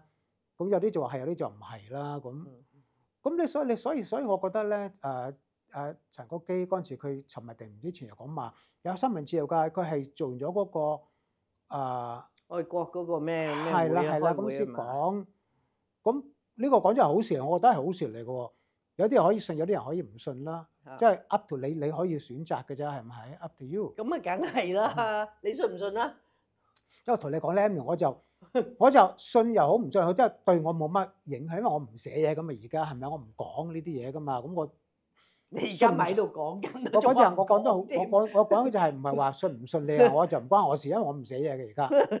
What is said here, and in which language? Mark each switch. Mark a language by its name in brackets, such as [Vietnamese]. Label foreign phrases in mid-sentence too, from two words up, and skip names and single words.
[Cantonese] 咁有啲就話係，有啲就唔係啦。咁你所以我覺得咧陳國基嗰陣時佢尋日定唔知前日講話有新聞自由㗎，佢係做完咗嗰個外國嗰個咩係啦係啦，咁先講。咁呢個講真係好事，我覺得係好事嚟嘅喎。有啲人可以信，有啲人可以唔信啦。即係 [English] up to [Cantonese] 你，你可以選擇嘅啫，係咪 ？ [English] up to you。 [Cantonese] 咁啊，梗係啦，你信唔信啊？因為同你講咧，我就信又好，唔信又好，即係對我冇乜影響，因為我唔寫嘢咁啊。而家係咪？我唔講呢啲嘢噶嘛。咁我你而家咪喺度講緊。我講就我講得好，我講就係唔係話信唔信你啊？我就唔關我事，因為我唔寫嘢嘅而家。